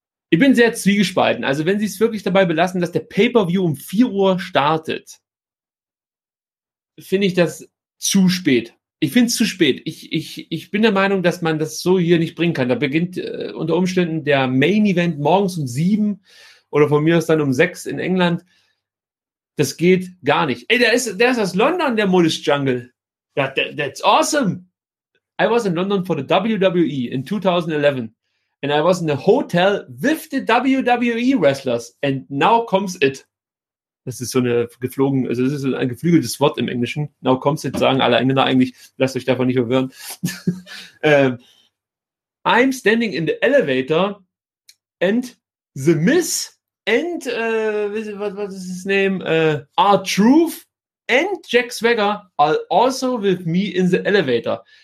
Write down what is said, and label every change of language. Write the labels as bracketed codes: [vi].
[de] Ich bin sehr zwiegespalten. Also wenn Sie es wirklich dabei belassen, dass der Pay-Per-View um 4 Uhr startet, finde ich das zu spät. Ich finde es zu spät. Ich bin der Meinung, dass man das so hier nicht bringen kann. Da beginnt unter Umständen der Main-Event morgens um 7 oder von mir aus dann um 6 in England. Das geht gar nicht. Ey, der ist aus London, der Modish Jungle. [en] That's awesome. I was in London for the WWE in 2011. And I was in a hotel with the WWE wrestlers. And now comes it. [de] Das ist so eine geflogen, also das ist ein geflügeltes Wort im Englischen. [en] Now comes it, [de] sagen alle Engländer eigentlich. Lasst euch davon nicht verwirren. [en] I'm standing in the elevator and the Miz and, what is his name? R-Truth and Jack Swagger are also with me in the elevator.